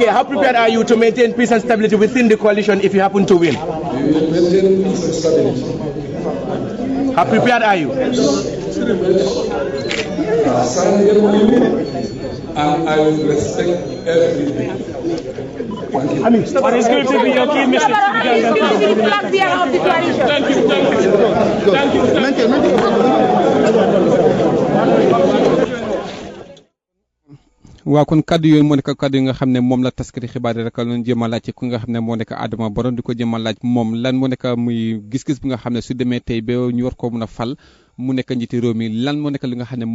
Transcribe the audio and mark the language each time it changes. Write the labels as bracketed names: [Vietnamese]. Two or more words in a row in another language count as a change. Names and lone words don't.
[English] How prepared are you to maintain peace and stability within the coalition if you happen to win? Maintain peace and stability. How prepared are you? And I will respect everything. What is going to be your key message to the Gambian [Wolof] waaw kon kaddu yooyu moo nekk kaddu yi nga xam ne moom la taskati xibaar yi rek loon jéem a laaj ku nga xam ne moo nekk Adama Barrow di ko jéem a laaj moom lan moo nekk muy gis-gis bi nga xam ne su demee tey ba ñu war koo mën a fal mu nekk njiiti réew mi lan moo nekk li nga xam ne moom